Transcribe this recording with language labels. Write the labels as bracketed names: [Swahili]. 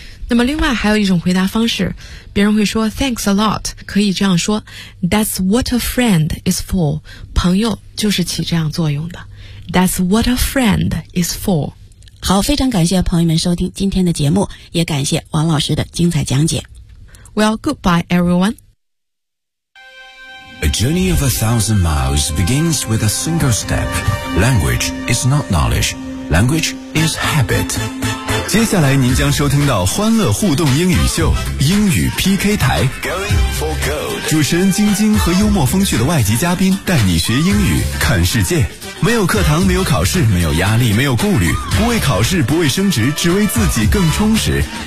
[Chinese] 那么另外还有一种回答方式，别人会说 [English] thanks a lot， [Chinese] 可以这样说 [English] that's what a friend is for， [Chinese] 朋友就是起这样作用的， that's what a friend is for。好，非常感谢朋友们收听今天的节目，也感谢王老师的精彩讲解。 [English] Well, goodbye everyone。 A journey of 1,000 miles begins with a single step. Language is not knowledge. Language is habit. [Chinese] 接下来您将收听到欢乐互动英语秀英语 PK 台，主持人晶晶和幽默风趣的外籍嘉宾带你学英语看世界，没有课堂，没有考试，没有压力，没有顾虑，不为考试，不为升职，只为自己更充实。